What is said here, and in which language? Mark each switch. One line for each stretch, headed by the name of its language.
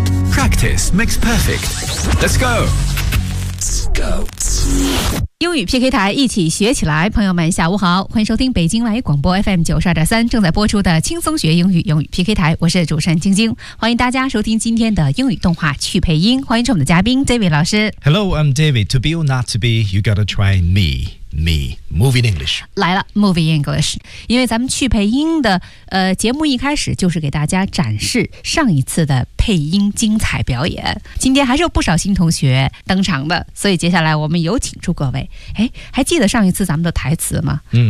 English: Practice makes perfect. Let's go. Let's go.
Chinese: 英语 PK 台，一起学起来。朋友们下午好，欢迎收听北京外语广播 FM92.3 正在播出的轻松学英语，英语 PK 台，我是主持人晶晶，欢迎大家收听今天的英语动画去配音，欢迎我们的嘉宾 David 老师。
English: Hello, I'm David. To be or not to be, you gotta try me. Me, Moving English.
Chinese: 来了 Moving English. 因为咱们去配音的节目一开始就是给大家展示上一次的配音精彩表演。今天还是有不少新同学登场的，所以接下来我们有请出各位。哎，还记得上一次咱们的台词吗？嗯，